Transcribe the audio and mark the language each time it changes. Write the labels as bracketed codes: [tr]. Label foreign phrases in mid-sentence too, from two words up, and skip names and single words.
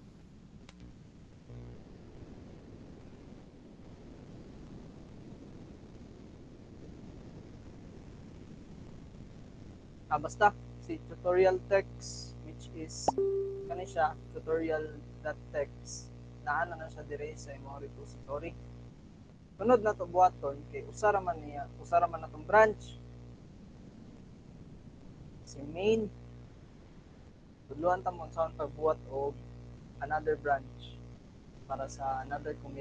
[ceb] Basta si tutorial text, [en] which is [ceb] kani siya tutorial.text, naana na siya dire sa imong repository. Sunod na to buhaton kay usara man natong branch si main. Tudluan ta mo sa pagbuhat og [en] another branch [ceb] para sa [en] another commit.